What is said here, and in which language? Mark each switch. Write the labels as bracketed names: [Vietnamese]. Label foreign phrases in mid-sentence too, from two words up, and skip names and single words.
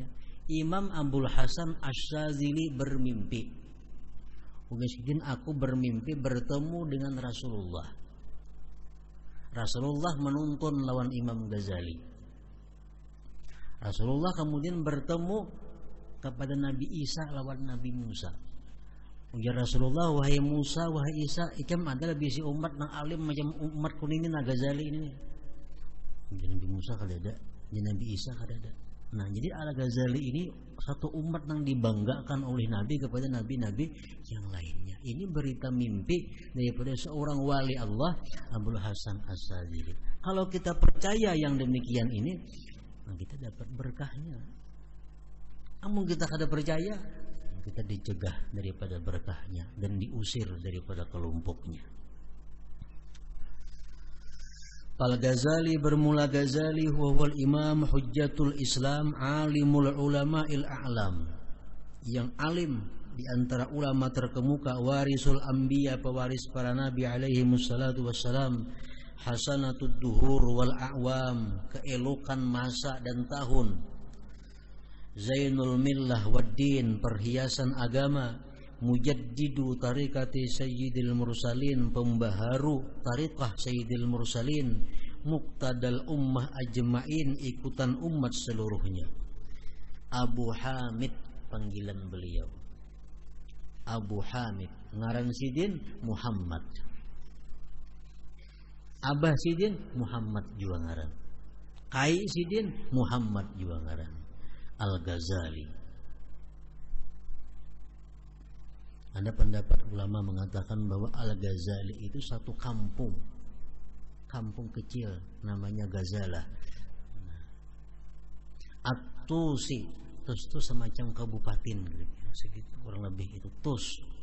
[Indonesian] Imam Abdul Hasan Asy-Syadzili bermimpi, mungkin aku bermimpi bertemu dengan Rasulullah. Rasulullah menuntun lawan Imam Ghazali. Rasulullah kemudian bertemu kepada Nabi Isa lawan Nabi Musa. [Banjar] Ujar Rasulullah, wahai Musa, wahai Isa, ikam adalah bisi umat nang alim macam umat kuning ini Ghazali ini. Ujar Nabi Musa kada ada, ujar Nabi Isa kada ada. [Indonesian] Nah, jadi Al-Ghazali ini satu umat yang dibanggakan oleh Nabi kepada nabi-nabi yang lainnya. Ini berita mimpi daripada seorang wali Allah, Abdul Hasan Asy-Syadzili. Kalau kita percaya yang demikian ini, kita dapat berkahnya. Namun kita kada percaya, kita dicegah daripada berkahnya dan diusir daripada kelompoknya. [Arabic] Al-Ghazali bermula الغزالي هو الإمام حجة الإسلام عالم العلماء الأعلام, [Indonesian] yang alim di antara ulama terkemuka, [Arabic] وارث الأنبياء, [Indonesian] pewaris para nabi [Arabic] عليهم الصلاة والسلام, حسنة الدهور والأعوام, [Indonesian] keelokan masa dan tahun, [Arabic] زين الملة والدين, [Indonesian] perhiasan agama, [Arabic] مجدد طريقة سيد المرسلين, [Indonesian] pembaharu [Arabic] طريقة سيد المرسلين, مقتدى الأمة أجمعين, [Indonesian] ikutan umat seluruhnya. Abu Hamid panggilan beliau, Abu Hamid, [Banjar] ngaran sidin Muhammad, Abah sidin Muhammad juga ngaran, Kai sidin Muhammad juga ngaran, [Indonesian] Al-Ghazali. Ada pendapat ulama mengatakan bahwa Al-Ghazali itu satu kampung kecil namanya Ghazalah. At-Tusi, Tus itu semacam kabupaten segitu kurang lebih itu Tus.